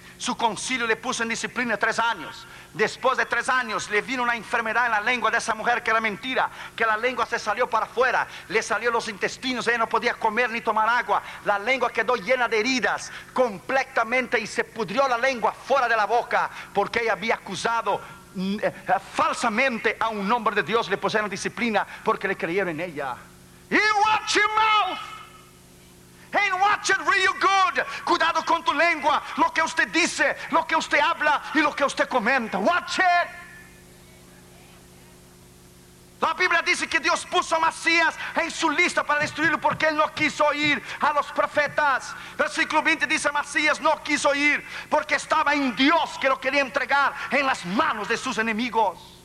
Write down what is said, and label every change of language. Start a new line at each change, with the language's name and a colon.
Spanish: Su concilio le puso en disciplina 3 años. Después de 3 años le vino una enfermedad en la lengua de esa mujer, que era mentira, que la lengua se salió para afuera, le salió los intestinos, ella no podía comer ni tomar agua, la lengua quedó llena de heridas completamente y se pudrió la lengua fuera de la boca, porque ella había acusado falsamente a un hombre de Dios. Le pusieron disciplina porque le creyeron en ella.
English: Y watch your mouth and watch it real good.
Spanish: Cuidado con tu lengua, lo que usted dice, lo que usted habla y lo que usted comenta.
English: Watch it.
Spanish: La Biblia dice que Dios puso a Masías en su lista para destruirlo porque él no quiso oír a los profetas. Versículo 20 dice: Masías no quiso oír porque estaba en Dios, que lo quería entregar en las manos de sus enemigos.